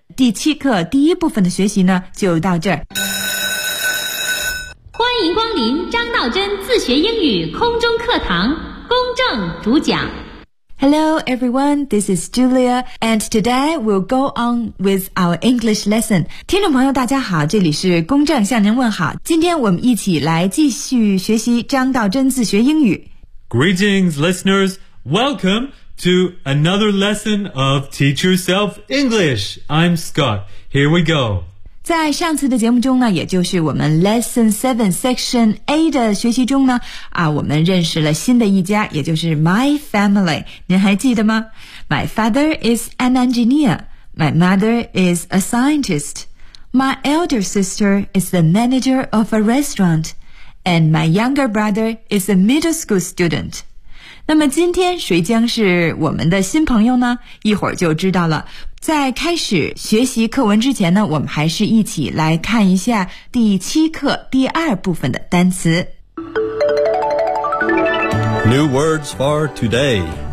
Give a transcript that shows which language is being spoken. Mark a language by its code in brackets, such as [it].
[zh] 第七课第一部分的学习呢就到这儿。欢迎光临张道真自学英语空中课堂，公正主讲。 [en] Hello everyone, this is Julia, and today we'll go on with our English lesson. [zh] 听众朋友大家好，这里是公正向您问好。今天我们一起来继续学习张道真自学英语。 [en] Greetings, listeners, welcome! To another lesson of Teach Yourself English. I'm Scott. Here we go. [zh] 在上次的节目中呢，也就是我们 Lesson 7 Section A 的学习中呢，啊，我们认识了新的一家，也就是 My Family. 您还记得吗？ [en] My father is an engineer. My mother is a scientist. My elder sister is the manager of a restaurant. And my younger brother is a middle school student. [zh] 那么今天谁将是我们的新朋友呢？一会儿就知道了。在开始学习课文之前呢，我们还是一起来看一下第七课第二部分的单词。 [en] New words for today.